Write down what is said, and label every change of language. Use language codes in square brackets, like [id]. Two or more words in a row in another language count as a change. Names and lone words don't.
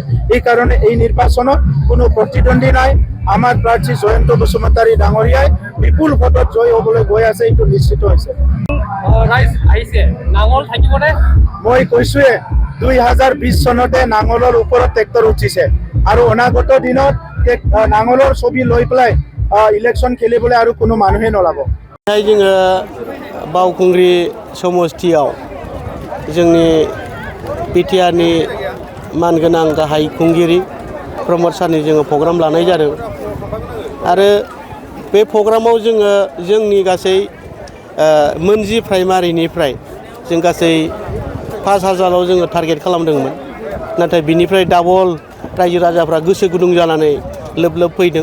[as] এই কাৰণে এই নিৰ্বাচনত কোনো প্ৰতিদ্বন্দ্বী নাই। আমাৰ প্ৰাৰ্থী জয়ন্ত বসুমতাৰী ডাঙৰীয়াই বিপুল ভোটত জয় হ'বলৈ গৈ আছে, এইটো নিশ্চিত হৈছে। মই কৈছোৱে 2020 চনতে নাঙলৰ ওপৰত ট্ৰেক্টৰ উঠিছে আৰু অনাগত দিনত নাঙলৰ ছবি লৈ পেলাই ইলেকশ্যন খেলিবলৈ আৰু কোনো মানুহে নলাব। [brx] जोङो बावखुंग्रि समस्थियाव जोंनि बिटिआरनि मानगोनां गाहाय खुंगिरि प्रमद सारनि जोङो प्रग्राम लानाय जादों आरो बे प्रग्रामाव जोङो जोंनि गासै मोनजि प्राइमारिनिफ्राय जों गासै 5000आव जोङो टारगेट खालामदोंमोन, नाथाय बिनिफ्राय डाबल रायजो राजाफ्रा गोसो गुदुं जानानै लोब लोब फैदों।